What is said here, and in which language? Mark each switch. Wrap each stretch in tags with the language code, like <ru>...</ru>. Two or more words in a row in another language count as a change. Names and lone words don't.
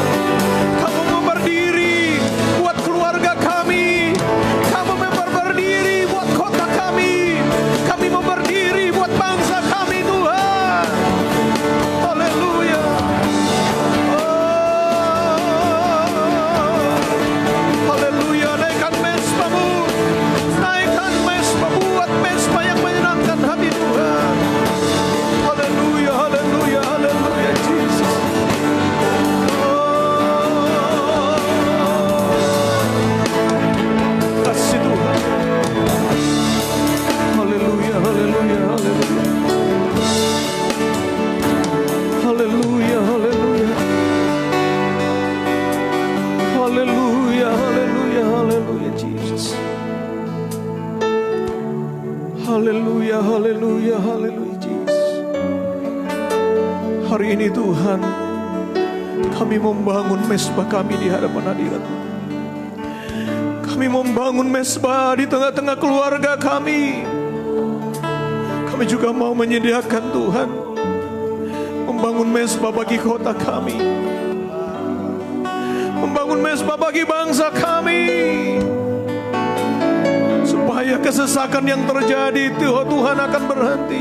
<id>Kamu mau berdiri buat keluarga kami, kamu mau berdiri buat kota kami, kami mau berdiri buat bangsa kami Tuhan. Haleluya. Haleluya, naikkan mesbah-Mu, naikkan mesbah-Mu, buat mesbah yang menyenangkan hati Tuhan. Haleluya, haleluya, haleluya, Jesus. Kasih Tuhan. Haleluya, haleluya, haleluya. Haleluya, haleluya. Haleluya, haleluya, haleluya, Jesus. Haleluya, haleluya, haleluya, Jesus. Hari ini Tuhan, kami membangun mesbah kami di hadapan hadirat-Mu. Kami membangun mesbah di tengah-tengah keluarga kami. Kami juga mau menyediakan Tuhan, membangun mesbah bagi kota kami, membangun mesbah bagi bangsa kami, supaya kesesakan yang terjadi Tuhan akan berhenti.</id>